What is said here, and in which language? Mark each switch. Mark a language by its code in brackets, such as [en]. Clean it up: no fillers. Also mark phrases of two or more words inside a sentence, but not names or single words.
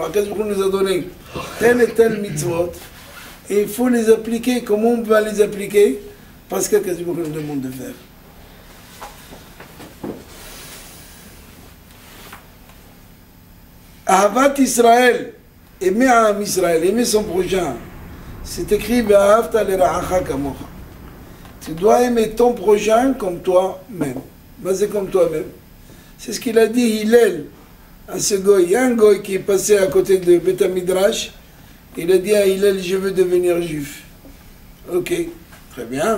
[he] הקדוש ברוך הוא [fr] nous a donné tel et tel mitzvot, et il faut les appliquer. Comment on va les appliquer? Parce qu' [he] הקדוש ברוך הוא [fr] nous demande de faire. [he] אהבת ישראל, [fr] aimer [he] עם ישראל, [fr] aimer son prochain, c'est écrit [he] ואהבת לרעך כמוך. [fr] Tu dois aimer ton prochain comme toi-même. C'est comme toi-même. C'est ce qu'il a dit Hillel à ce goy. Il y a un goy qui est passé à côté de [he] בית מדרש. [fr] Il a dit à Hillel, je veux devenir juif. Ok, très bien.